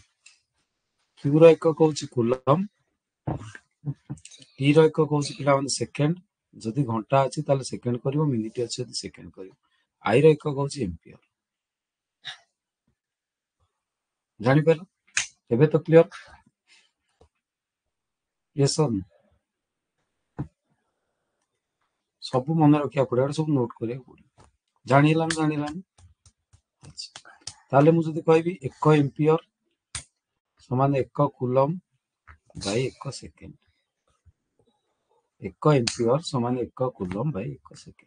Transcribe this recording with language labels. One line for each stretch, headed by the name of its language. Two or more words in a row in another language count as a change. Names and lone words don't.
Odia: କ୍ୟୁର ଏକକ ହଉଛି କୁଲମ୍, ଟି ର ଏକକ ହଉଛି ପିଲାମାନେ ସେକେଣ୍ଡ, ଯଦି ଘଣ୍ଟା ଅଛି ତାହେଲେ ସେକେଣ୍ଡ କରିବ, ମିନିଟ ଅଛି ଯଦି ସେକେଣ୍ଡ କରିବ। ଆଇ ର ଏକକ ହଉଛି ଏମ୍ପିୟର। ଜାଣିପାରିଲ? ଏବେ ତ କ୍ଲିୟର?
English: yes or no?
Odia: ସବୁ ମନେ ରଖିବାକୁ ପଡିବ, ସବୁ ନୋଟ କରିବାକୁ ପଡିବ। ଜାଣିହେଲାନି? ତାହେଲେ ମୁଁ ଯଦି କହିବି 1 ଏମ୍ପିୟର ସମାନ 1 କୁଲମ୍ ବାଇ 1 ସେକେଣ୍ଡ, 1 ଏମ୍ପିୟର ସମାନ 1 କୁଲମ୍ ବାଇ 1 ସେକେଣ୍ଡ।